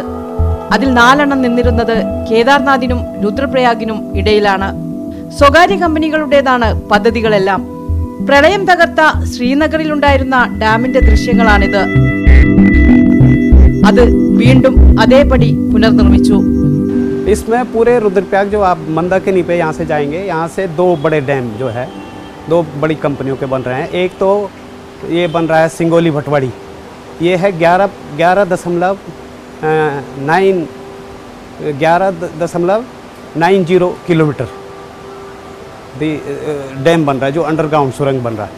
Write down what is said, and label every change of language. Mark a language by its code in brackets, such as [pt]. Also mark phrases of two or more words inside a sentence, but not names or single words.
[ml] അതിൽ 4 എണ്ണം നിന്നിരുന്നത് കേദാർനാഥിനും രുദ്രപ്രയാഗിനും ഇടയിലാണ്. സ്വകാര്യ കമ്പനികളുടേതാണ് പദ്ധതികളെല്ലാം. പ്രളയം തകർത്ത ശ്രീനഗറിലുണ്ടായിരുന്ന ഡാമിന്റെ ദൃശ്യങ്ങളാണിത്. അത് വീണ്ടും അതേപടി പുനർനിർമ്മിച്ചു. [hi] इसमें पूरे रुद्रप्रयाग जो आप मंदाकिनी पे यहाँ से जाएंगे, यहाँ से 2 बड़े डैम जो है 2 बड़ी कंपनियों के बन रहे हैं. एक तो ये बन रहा है सिंगोली भटवाड़ी, ये है 11.90 किलोमीटर डैम बन रहा है, जो अंडरग्राउंड सुरंग बन रहा है.